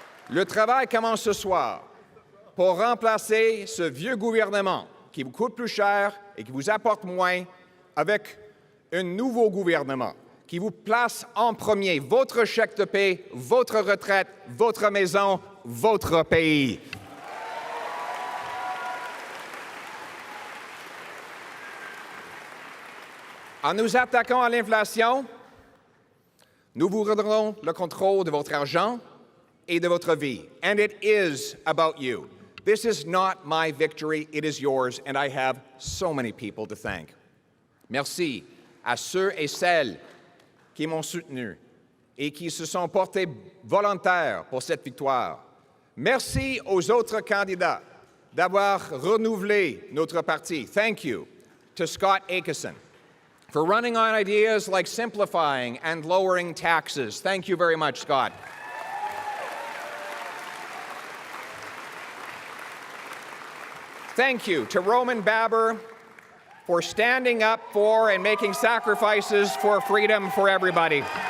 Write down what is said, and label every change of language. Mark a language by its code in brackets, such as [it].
[fr] Le travail commence ce soir pour remplacer ce vieux gouvernement qui vous coûte plus cher et qui vous apporte moins avec un nouveau gouvernement qui vous place en premier votre chèque de paie, votre retraite, votre maison, votre pays. En nous attaquant à l'inflation, nous vous redonnerons le contrôle de votre argent et de votre vie. [en] And it is about you. This is not my victory, it is yours, and I have so many people to thank. [fr] Merci à ceux et celles qui m'ont soutenu et qui se sont portés volontaires pour cette victoire. Merci aux autres candidats d'avoir renouvelé notre parti. [en] Thank you to Scott Aitchison for running on ideas like simplifying and lowering taxes. Thank you very much, Scott. Thank you to Roman Baber for standing up for and making sacrifices for freedom for everybody.